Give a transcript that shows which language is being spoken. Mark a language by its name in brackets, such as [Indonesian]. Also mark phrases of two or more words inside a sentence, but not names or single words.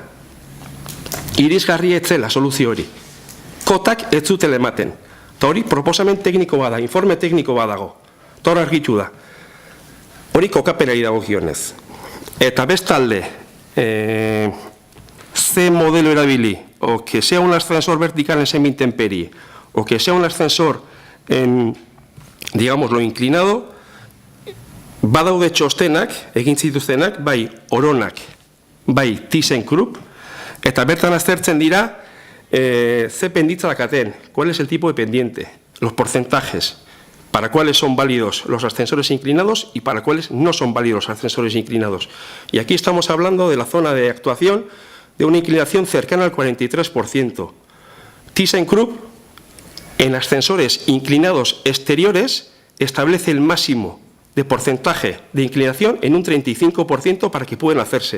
[Basque] Irisgarri etzela soluzio hori. Kotak ez zutela ematen. Eta hori proposamen tekniko bada, informe tekniko badago. Eta hor argitu da. Hori kokapenari dagokionez. Eta bestalde, ze modelo erabili, [Spanish] o que sea un ascensor vertical en semi-intemperie, o que sea un ascensor en, digámoslo, inclinado, [Basque] badaude txostenak, egin zituztenak, bai Oronak, bai ThyssenKrupp, eta bertan aztertzen dira, ze penditza dakaten, [Spanish] cuál es el tipo de pendiente, los porcentajes, para cuáles son válidos los ascensores inclinados y para cuáles no son válidos los ascensores inclinados. Y aquí estamos hablando de la zona de actuación de una inclinación cercana al 43%. ThyssenKrupp, en ascensores inclinados exteriores, establece el máximo de porcentaje de inclinación en un 35% para que puedan hacerse.